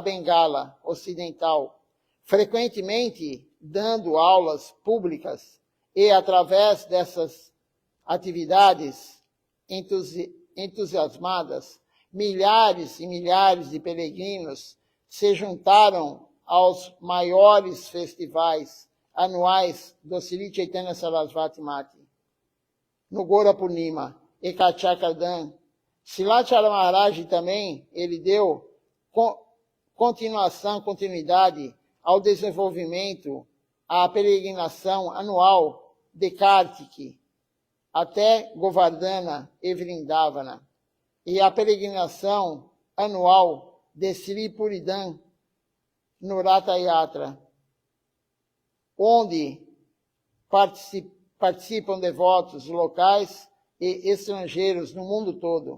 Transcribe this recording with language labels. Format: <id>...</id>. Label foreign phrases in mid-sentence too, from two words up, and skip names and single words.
<pt>Bengala ocidental, frequentemente dando aulas públicas, e através dessas atividades entusiasmadas, milhares e milhares de peregrinos se juntaram aos maiores festivais anuais do Sri Chaitanya Sarasvati Mati, no Gora Purnima, Ekachakardhan, Shilacharya Maharaj também, ele deu continuidade ao desenvolvimento, à peregrinação anual de Kartik até Govardhana e Vrindavana, e a peregrinação anual de Sri Puridan no Ratha Yatra, onde participam devotos locais e estrangeiros no mundo todo.</pt>